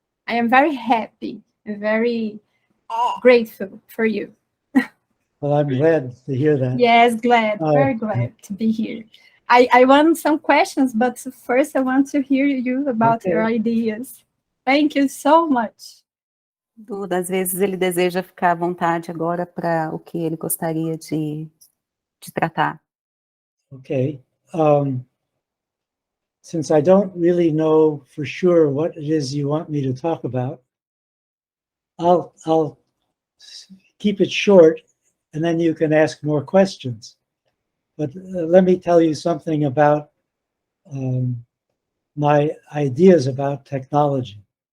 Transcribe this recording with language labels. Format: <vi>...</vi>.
<en>I am very happy and very grateful for you. Well, I'm glad to hear that. Yes, very glad to be here. I want some questions, but first I want to hear you about your ideas. Thank you so much.</en> <pt>Duda, às vezes ele deseja ficar à vontade agora para o que ele gostaria de tratar.</pt> <en>Okay. Since I don't really know for sure what it is you want me to talk about, I'll keep it short, and then you can ask more questions. But let me tell you something about my ideas about technology.</en>